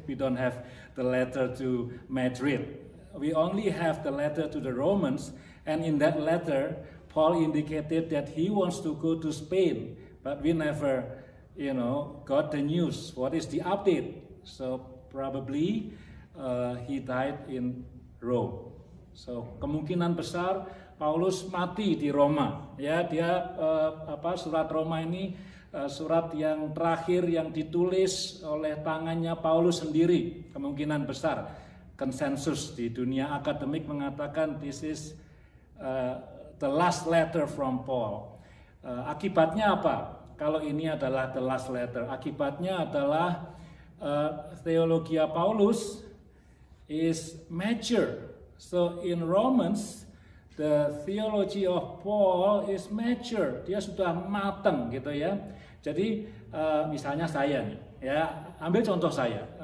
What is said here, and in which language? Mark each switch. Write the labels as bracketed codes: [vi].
[en] We don't have the letter to Madrid. We only have the letter to the Romans, and in that letter, Paul indicated that he wants to go to Spain, but we never got the news. What is the update? So probably he died in Rome. [id] So kemungkinan besar Paulus mati di Roma. Ya, dia surat Roma ini surat yang terakhir yang ditulis oleh tangannya Paulus sendiri. Kemungkinan besar. Konsensus di dunia akademik mengatakan [en] this is the last letter from Paul. [id] Akibatnya apa? Kalau ini adalah [en] the last letter, [id] akibatnya adalah theologia Paulus [en] is mature. So in Romans, the theology of Paul is mature. [id] Dia sudah matang gitu ya. Jadi misalnya saya nih, ya ambil contoh saya.